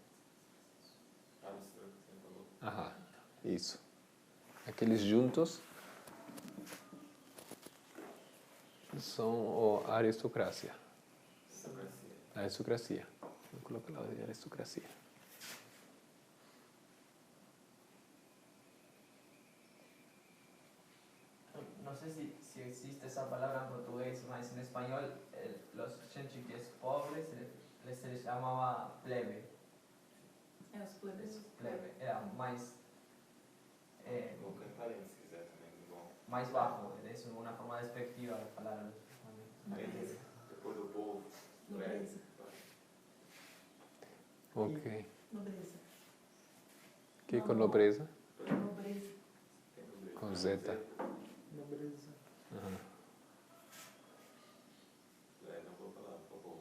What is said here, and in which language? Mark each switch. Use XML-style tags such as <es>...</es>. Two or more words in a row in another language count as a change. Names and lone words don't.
<pt>Aham, isso. Aqueles juntos são a aristocracia. A aristocracia. Vou colocar lá a aristocracia.</pt> <es>No sé si existe esa palabra en portugués, mas en español los gente que es pobre se les llamaba plebe.</es> <pt>É os plebeios. Plebe, era mais, Vou cantar aí, se quiser também, bom.</pt> <es>mais bajo, es una forma despectiva de falar a los</es> <pt>Nobreza. Depois do povo. Nobreza. Ok. Nobreza. Que com nobreza? Nobreza. Com zeta. Nobreza. Aham. Não vou falar para o povo.</pt>